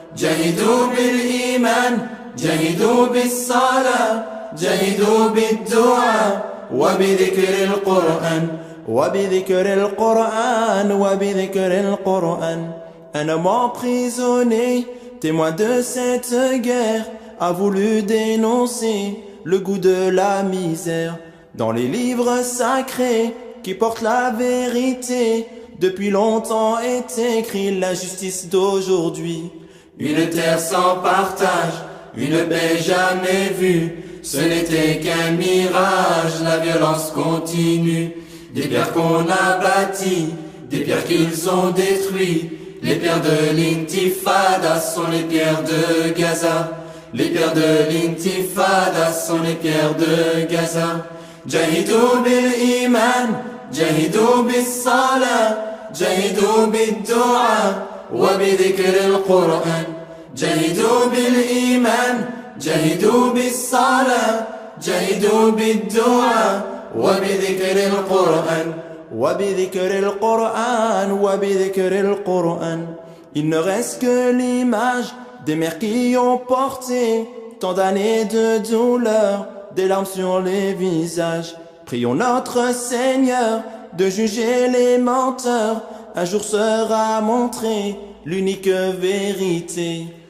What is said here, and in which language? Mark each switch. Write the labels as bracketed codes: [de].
[ar] جاهدوا بالإيمان جاهدوا بالصلاة جاهدوا بالدعاء وبذكر القرآن وبذكر القرآن وبذكر القرآن. [fr] Un homme emprisonné, témoin de cette guerre, a voulu dénoncer le goût de la misère. Dans les livres sacrés qui portent la vérité, depuis longtemps est écrit la justice d'aujourd'hui. Une terre sans partage, une paix jamais vue, ce n'était qu'un mirage, la violence continue. Des pierres qu'on a bâties, des pierres qu'ils ont détruites. Les pierres de l'intifada sont les pierres de Gaza. Les pierres de l'intifada sont les pierres de Gaza. [ar] Jahidou bil iman, jahidou bis salah, jahidou bid du'a, وبذكر القرآن. جاهدوا بالإيمان جاهدوا بالصلاة جاهدوا بالدعاء وبذكر القرآن وبذكر القرآن وبذكر القرآن. [fr] Il ne reste que l'image des mères qui ont porté tant d'années de douleur, des larmes sur les visages. Prions notre Seigneur de juger les menteurs. Un jour sera montrée l'unique vérité.